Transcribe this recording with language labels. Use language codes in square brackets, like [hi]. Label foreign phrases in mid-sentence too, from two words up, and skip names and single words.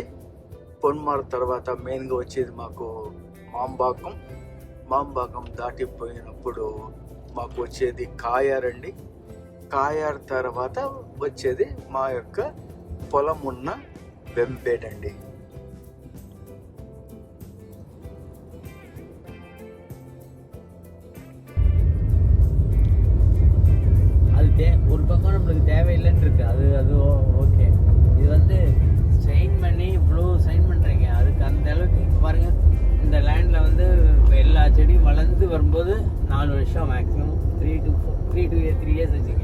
[te] పొన్మార్ తర్వాత మెయిన్గా వచ్చేది మాకు మాంబాకం దాటిపోయినప్పుడు మాకు వచ్చేది కాయార్ అండి. కాయార్ తర్వాత వచ్చేది మా యొక్క పొలం ఉన్న వెంపేట అండి. [ta] ஒரு பக்கம் நம்மளுக்கு தேவையில்லைன்னு இருக்கு. அது ஓகே. இது வந்து சைன் பண்ணி இவ்வளோ சைன் பண்ணுறீங்க, அதுக்கு அந்த அளவுக்கு இப்போ பாருங்கள், இந்த லேண்டில் வந்து இப்போ எல்லா செடியும் வளர்ந்து வரும்போது 4 வருஷம் மேக்ஸிமம், 3 இயர்ஸ் வச்சுக்க.